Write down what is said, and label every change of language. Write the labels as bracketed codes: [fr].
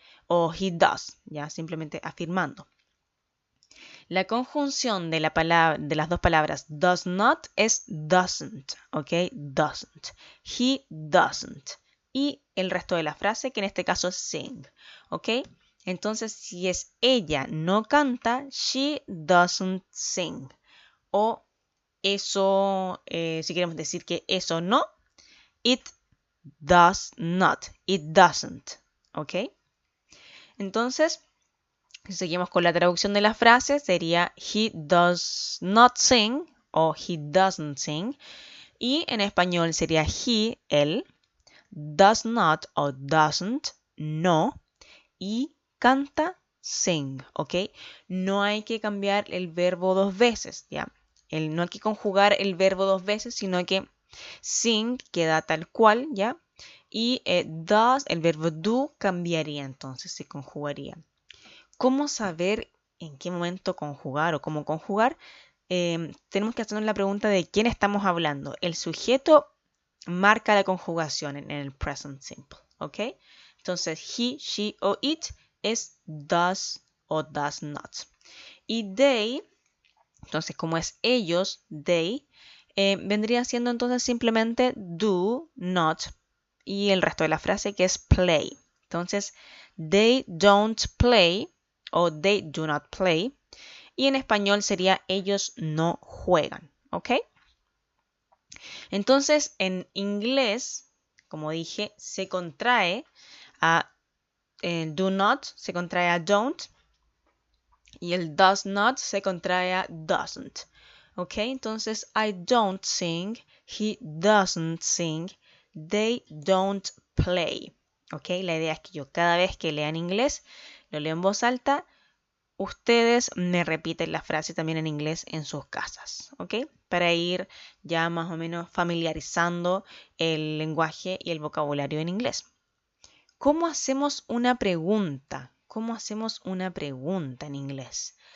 [es] O [en] he does, [es] ya simplemente afirmando. La conjunción de las dos palabras does not es doesn't, ¿ok? Doesn't. [en] He doesn't. [es] Y el resto de la frase, que en este caso es sing, ¿ok? Entonces, si es ella no canta, [en] she doesn't sing. [es] O eso, si queremos decir que eso no, [en] it does not, it doesn't, [es] ¿ok? Entonces, si seguimos con la traducción de la frase, sería [en] he does not sing [es] o [en] he doesn't sing. [es] Y en español sería he, él, does not o doesn't, no, y canta, sing, ¿ok? No hay que cambiar el verbo dos veces, ¿ya? No hay que conjugar el verbo dos veces, sino que sing queda tal cual, ¿ya? Y does, el verbo do, cambiaría, entonces se conjugaría. ¿Cómo saber en qué momento conjugar o cómo conjugar? Tenemos que hacernos la pregunta de quién estamos hablando. El sujeto marca la conjugación en el present simple, ¿ok? Entonces, he, she o it es does o does not. Y they, entonces como es ellos, they, vendría siendo entonces simplemente do, not, y el resto de la frase que es play. Entonces, [en] they don't play o they do not play. [es] Y en español sería ellos no juegan, ¿ok? Entonces, en inglés, como dije, se contrae a do not, se contrae a don't, y el does not se contrae a doesn't. ¿Ok? Entonces, [en] I don't sing, he doesn't sing, they don't play. [es] ¿Ok? La idea es que yo cada vez que lea en inglés, lo leo en voz alta, ustedes me repiten la frase también en inglés en sus casas, ¿ok? Para ir ya más o menos familiarizando el lenguaje y el vocabulario en inglés. ¿Cómo hacemos una pregunta? ¿Cómo hacemos una pregunta en inglés?